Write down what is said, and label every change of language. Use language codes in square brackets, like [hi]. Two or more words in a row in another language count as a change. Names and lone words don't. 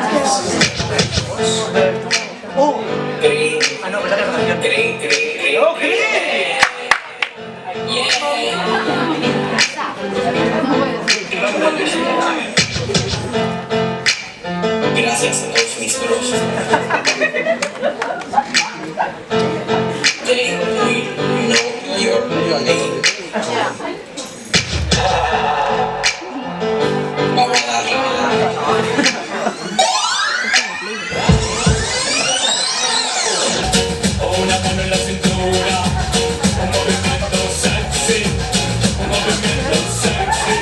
[tl] Oh, ano, wala ka naman yun. Okay! [es] Gracias a todos mis bros. [en] They know your name. [es] Vamos a darle. Una mano en la cintura, un movimiento sexy, un movimiento sexy.